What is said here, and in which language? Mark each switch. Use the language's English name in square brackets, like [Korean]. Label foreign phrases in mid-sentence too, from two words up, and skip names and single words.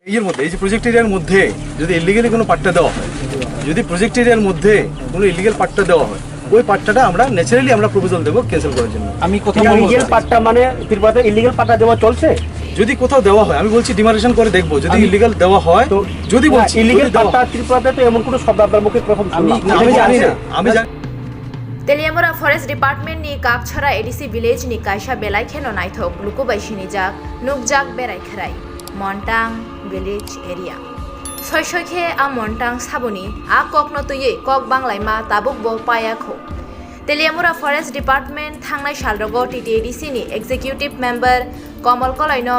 [Bangla] এর মধ্যে এই যে [English] project area-r [Bangla] মধ্যে যদি ইলিগালি কোনো পাট্টা দেওয়া হয়, যদি [English] project area-r [Bangla] মধ্যে কোনো ইলিগাল পাট্টা দেওয়া হয়, ওই পাট্টাটা আমরা ন্যাচারালি আমরা প্রপোজাল দেবো ক্যান্সেল করার জন্য। আমি কোথাও ইলিগাল পাট্টা মানে ত্রিপুরাতে ইলিগাল পাট্টা দেওয়া চলছে। যদি কোথাও দেওয়া হয়, আমি বলছি ডিমারেশন করে দেখবো যদি ইলিগাল দেওয়া হয়। তো যদি বলছি ইলিগাল পাট্টা ত্রিপুরাতে তো এমন কোনো শব্দ আপনার মুখে প্রথম আমি জানি না, আমি জানি। [Kok Borok] तेलियामुरा [English] forest department [Kok Borok] नि काकछरा [English] ADC village [Kok Borok] नि कायसा बेलाय खेनो नायथक लुकुबाइसिनि जाक नुकजाक बेरायखेराय मन्टां [English] village area [Kok Borok] सयसयखे आ मन्टां साबुनि आ ककनो तुयै कक बांलायमा ताबुक बो पायाखौ तेलियामुरा [English] forest department [Kok Borok] थांनाय सालरगो टीटीएडीसी नि [English] executive member [Kok Borok] कमल कलायनो